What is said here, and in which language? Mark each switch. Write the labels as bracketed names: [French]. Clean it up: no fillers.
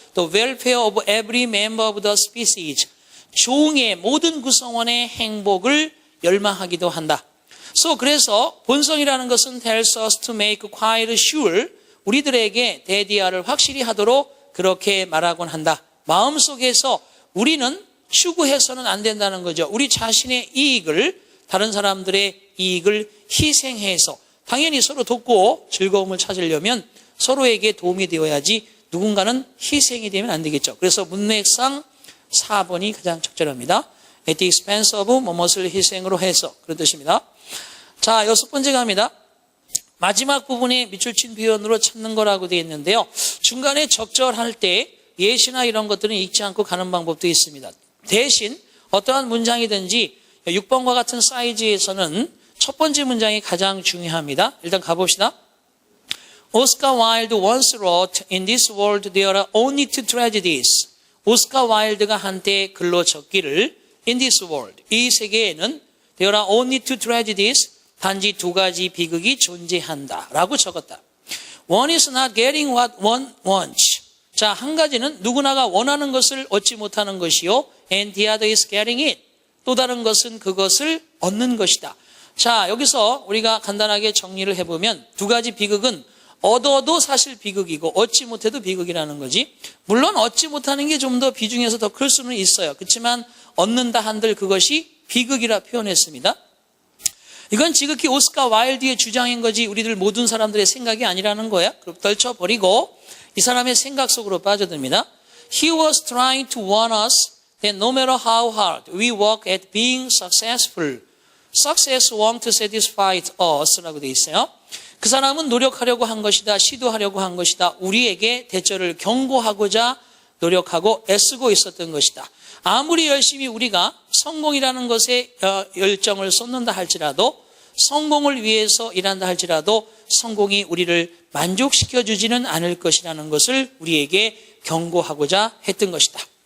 [English] The welfare of every member of the species. [Korean] 종의 모든 구성원의 행복을 열망하기도 한다. 그래서 본성이라는 것은 [English] tells us to make quite sure. [Korean] 우리들에게 대디아를 확실히 하도록 그렇게 말하곤 한다. 마음속에서 우리는 추구해서는 안 된다는 거죠. 우리 자신의 이익을, 다른 사람들의 이익을 희생해서, 당연히 서로 돕고 즐거움을 찾으려면 서로에게 도움이 되어야지 누군가는 희생이 되면 안 되겠죠. 그래서 문맥상 4번이 가장 적절합니다. [English] At the expense of [Korean] 무엇을 희생으로 해서 그런 뜻입니다. 자, 6번째 갑니다. 마지막 부분에 밑줄 친 표현으로 찾는 거라고 되어 있는데요. 중간에 적절할 때 예시나 이런 것들은 읽지 않고 가는 방법도 있습니다. 대신 어떠한 문장이든지 6번과 같은 사이즈에서는 첫 번째 문장이 가장 중요합니다. 일단 가봅시다. [English] Oscar Wilde once wrote, In this world there are only two tragedies. [Korean] 오스카 와일드가 한때 글로 적기를 [English] In this world, [Korean] 이 세계에는 [English] there are only two tragedies, [Korean] 단지 두 가지 비극이 존재한다 라고 적었다. [English] One is not getting what one wants. [Korean] 자, 한 가지는 누구나가 원하는 것을 얻지 못하는 것이요. [English] And the other is getting it. [Korean] 또 다른 것은 그것을 얻는 것이다. 자, 여기서 우리가 간단하게 정리를 해보면 두 가지 비극은 얻어도 사실 비극이고 얻지 못해도 비극이라는 거지. 물론 얻지 못하는 게 좀 더 비중에서 더 클 수는 있어요. 그렇지만 얻는다 한들 그것이 비극이라 표현했습니다. 이건 지극히 오스카 와일드의 주장인 거지 우리들 모든 사람들의 생각이 아니라는 거야. 그럼 떨쳐버리고 이 사람의 생각 속으로 빠져듭니다. [English] He was trying to warn us that no matter how hard we work at being successful, success won't satisfy us [Korean] 라고 되어 있어요. 그 사람은 노력하려고 한 것이다. 시도하려고 한 것이다. 우리에게 대처를 경고하고자 노력하고 애쓰고 있었던 것이다. 아무리 열심히 우리가 성공이라는 것에 열정을 쏟는다 할지라도 성공을 위해서 일한다 할지라도 성공이 우리를 만족시켜주지는 않을 것이라는 것을 우리에게 경고하고자 했던 것이다.